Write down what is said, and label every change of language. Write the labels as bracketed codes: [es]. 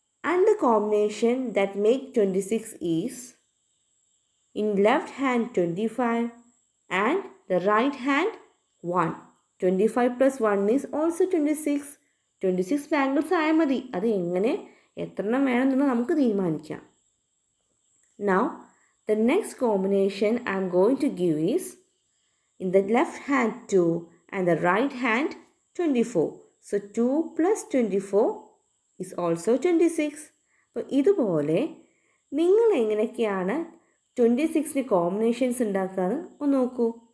[en] And the combination that make 26 is in left hand 25 and the right hand 1. 25 plus 1 is also 26. [ml] 26 bangles ആയാൽ മതി. അത് എത്ര എണ്ണം വേണമെന്നുള്ളത് നമുക്ക് തീരുമാനിക്കാം. [en] Now the next combination I am going to give is in the left hand 2 and the right hand 24. So 2 plus 24 is also 26. [ml] അപ്പോൾ ഇതുപോലെ നിങ്ങൾ എങ്ങനെയൊക്കെയാണ് 26ന് കോമ്പിനേഷൻസ് ഉണ്ടാക്കാറ് ഒന്ന് നോക്കൂ.